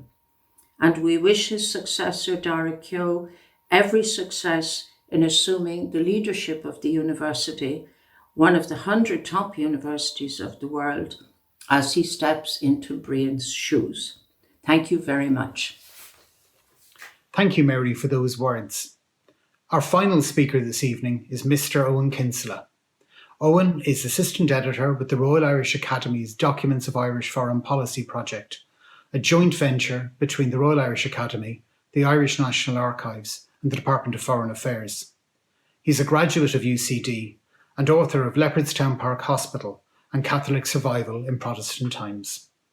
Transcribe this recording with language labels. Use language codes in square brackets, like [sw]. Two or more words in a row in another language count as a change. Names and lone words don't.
[en] And we wish his successor, Dara Keogh, every success in assuming the leadership of the university, one of the 100 top universities of the world, as he steps into Brian's shoes. Thank you very much. Thank you, Mary, for those words. Our final speaker this evening is Mr. Eoin Kinsella. Eoin is Assistant Editor with the Royal Irish Academy's Documents of Irish Foreign Policy project, a joint venture between the Royal Irish Academy, the Irish National Archives and the Department of Foreign Affairs. He's a graduate of UCD and author of Leopardstown Park Hospital and Catholic Survival in Protestant Times.